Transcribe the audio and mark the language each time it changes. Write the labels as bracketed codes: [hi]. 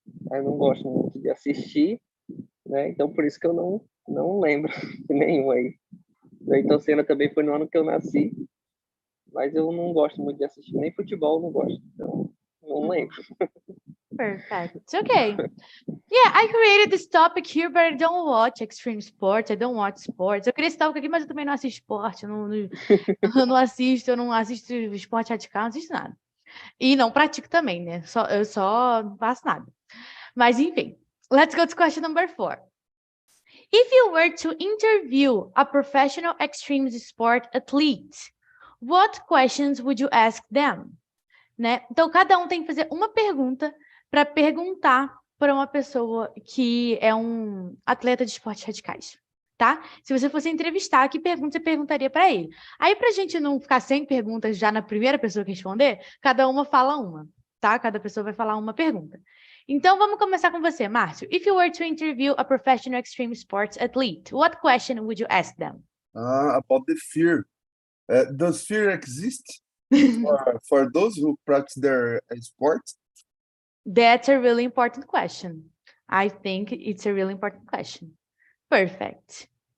[pt] Eu não gosto muito de assistir, né? Então por isso que eu não lembro de nenhum aí. Então Senna também foi no ano que eu nasci, mas eu não gosto muito de assistir, nem futebol não gosto, então não lembro. [en] Perfect. Okay. Yeah, I created this topic here, but I don't watch extreme sports. I don't watch sports. [pt] Eu criei esse tópico aqui, mas eu também não assisto esporte. Eu não assisto esporte radical, não assisto nada. E não pratico também, né? Eu só não faço nada. Mas, enfim. [en] Let's go to question number 4. If you were to interview a professional extreme sport athlete, what questions would you ask them? [pt] Né? Então, cada um tem que fazer uma pergunta para perguntar para uma pessoa que é um atleta de esportes radicais, tá? Se você fosse entrevistar, que pergunta você perguntaria para ele? Aí, para a gente não ficar sem perguntas já na primeira pessoa que responder, cada uma fala uma, tá? Cada pessoa vai falar uma pergunta. Então, vamos começar com você, Márcio. [en] If you were to interview a professional extreme sports athlete, what question would you ask them? About the fear. Does fear exist for those who practice their sport? That's a really important question. I think it's a really important question. Perfect.